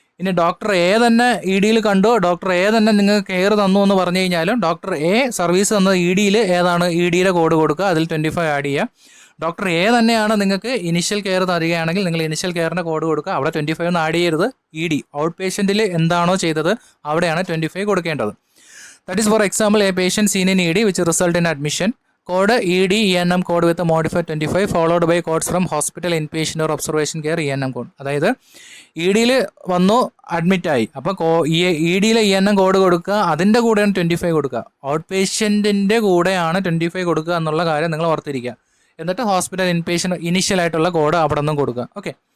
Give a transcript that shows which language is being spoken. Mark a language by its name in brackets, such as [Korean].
[Malayalam] ഇനി doctor A തന്നെ EDയിൽ കണ്ടു, ഡോക്ടർ A തന്നെ നിങ്ങൾക്ക് കെയർ തന്നു എന്ന് പറഞ്ഞു കഴിഞ്ഞാലും ഡോക്ടർ A സർവീസ് തന്നത് EDയിൽ ഏതാണ് EDയിലെ കോഡ് കൊടുക്കുക, അതിൽ 25 ആഡ് ചെയ്യുക. ഡോക്ടർ A തന്നെയാണ് നിങ്ങൾക്ക് ഇനിഷ്യൽ കെയർ തരികയാണെങ്കിൽ നിങ്ങൾ ഇനിഷ്യൽ കെയറിൻ്റെ കോഡ് കൊടുക്കുക, അവിടെ 25 ഒന്നും ആഡ് ചെയ്യരുത്. ED ഔട്ട് പേഷ്യൻറ്റിൽ എന്താണോ ചെയ്തത് അവിടെയാണ് 25 കൊടുക്കേണ്ടത്. [English] That is for example a patient seen in ED which result in admission. Code ED ENM code with a modified 25 followed by codes from hospital inpatient or observation care ENM code. [Malayalam] അതായത് EDയിൽ വന്നു അഡ്മിറ്റായി, അപ്പോൾ EDയിലെ ENM code കൊടുക്കുക, അതിൻ്റെ കൂടെയാണ് 25 കൊടുക്കുക. Out പേഷ്യൻറ്റിൻ്റെ കൂടെയാണ് 25 കൊടുക്കുക എന്നുള്ള കാര്യം നിങ്ങൾ ഓർത്തിരിക്കുക. എന്നിട്ട് ഹോസ്പിറ്റൽ ഇൻപേഷ്യൻ്റ് ഇനീഷ്യലായിട്ടുള്ള കോഡ് അവിടെ നിന്നും കൊടുക്കുക. ഓക്കെ,